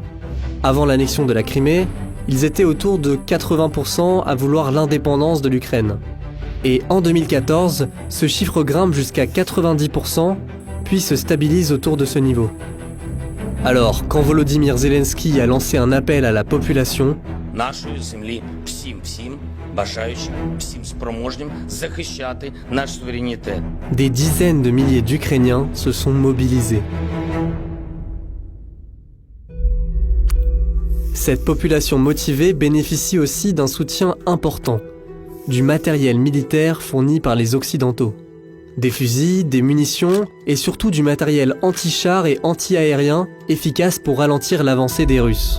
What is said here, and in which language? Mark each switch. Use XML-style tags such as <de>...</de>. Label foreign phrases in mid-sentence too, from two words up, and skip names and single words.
<fr>Avant l'annexion de la Crimée, ils étaient autour de 80% à vouloir l'indépendance de l'Ukraine. Et en 2014, ce chiffre grimpe jusqu'à 90%, puis se stabilise autour de ce niveau. Alors, quand Volodymyr Zelensky a lancé un appel à la population,</fr> <uk>нашої землі всім бажаючим, всім спроможним захищати наш суверенітет.</uk> <fr>des dizaines de milliers d'Ukrainiens se sont mobilisés. Cette population motivée bénéficie aussi d'un soutien important, du matériel militaire fourni par les Occidentaux. Des fusils, des munitions et surtout du matériel anti-char et anti-aérien efficace pour ralentir l'avancée des Russes.</fr>